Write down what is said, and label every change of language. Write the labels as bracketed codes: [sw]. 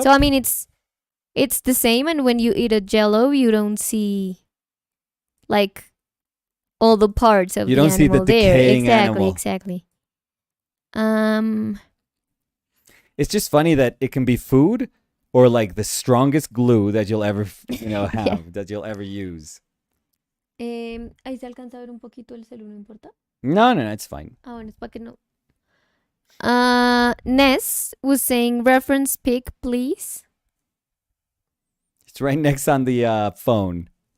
[en] So it's the same, and when you eat a Jello, you don't see like all the parts of the animal there. You don't see the decaying animal. Exactly. It's just funny that it can be food or like the strongest glue that you'll ever have, that you'll ever use. [es] Ahí se alcanza a ver un poquito el celular, ¿no importa? [en] No, it's fine. [es] Ah, bueno, es para que no. [en] Ness was saying, reference pic, please. It's right next on the phone.